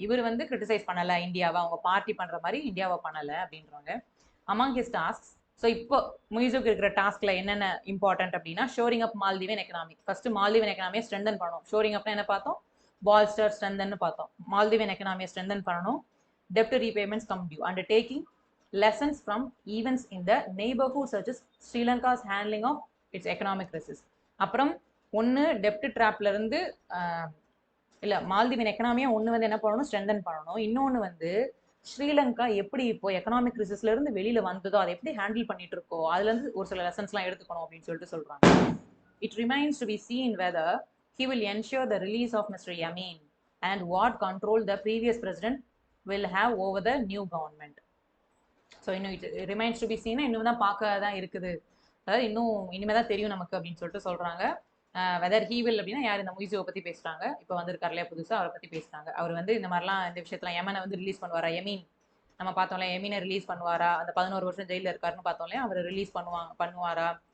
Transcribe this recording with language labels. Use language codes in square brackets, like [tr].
[ta] இவர் வந்து கிரிட்டிசைஸ் பண்ணல இந்தியாவை, அவங்க பார்ட்டி பண்ற மாதிரி இந்தியாவை பண்ணல அப்படின்றாங்க. [en] among his task, [ta] ஸோ இப்போ முயிசுக்கு இருக்கிற டாஸ்க்ல என்னென்ன இம்பார்ட்டன்ட் அப்படின்னா [en] Shoring up Maldivian economy. [ta] ஃபர்ஸ்ட் மால்தீவன் எக்கனாமியை ஸ்ட்ரென்தன் பண்ணணும். ஷோரிங் அப்னா என்ன பார்த்தோம், பால்ஸ்டர் ஸ்ட்ரென்தன் பார்த்தோம். மால்தீவன் எக்கனாமியை ஸ்ட்ரென்தன் பண்ணணும். [en] Dept repayments come due and taking lessons from events in the neighborhood such as Sri Lanka's handling of its economic crisis. [ta] அப்புறம் ஒன்று டெப்ட் ட்ராப்ல இருந்து இல்லை மால்தீவின் எக்கனாமியை ஒன்று வந்து என்ன பண்ணணும், ஸ்ட்ரென்தன் பண்ணணும். இன்னொன்று வந்து ஸ்ரீலங்கா எப்படி இப்போ எக்கனாமிக் கிரைசிஸ்ல இருந்து வெளியில வந்ததோ அதை எப்படி ஹேண்டில் பண்ணிட்டு இருக்கோ அதுல இருந்து ஒரு சில லெசன்ஸ்லாம் எடுத்துக்கணும் அப்படின்னு சொல்லிட்டு சொல்றாங்க. [en] It remains to be seen whether he will ensure the release of Mr. Yamin and what control the previous president will have over the new government. [ta] So இன்னும் [en] it remains to be seen, [ta] இன்னும் தான் பார்க்க தான் இருக்குது, அதாவது இன்னும் இனிமே தான் தெரியும் நமக்கு அப்படின்னு சொல்லிட்டு சொல்றாங்க. [en] whether he will [ta] அப்படின்னா யார், இந்த முய்ஸுவை பத்தி பேசுறாங்க, இப்போ வந்திருக்காரு இல்லையா புதுசா, அவரை பத்தி பேசுறாங்க. அவர் வந்து இந்த மாதிரிலாம் இந்த விஷயத்துல யமனை வந்து ரிலீஸ் பண்ணுவாரா, யமீன் நம்ம பார்த்தோம்ல, யமீனை ரிலீஸ் பண்ணுவாரா, அந்த 11 வருஷம் ஜெயில இருக்காருன்னு பார்த்தோம் இல்லையா, அவர் ரிலீஸ் பண்ணுவாரா.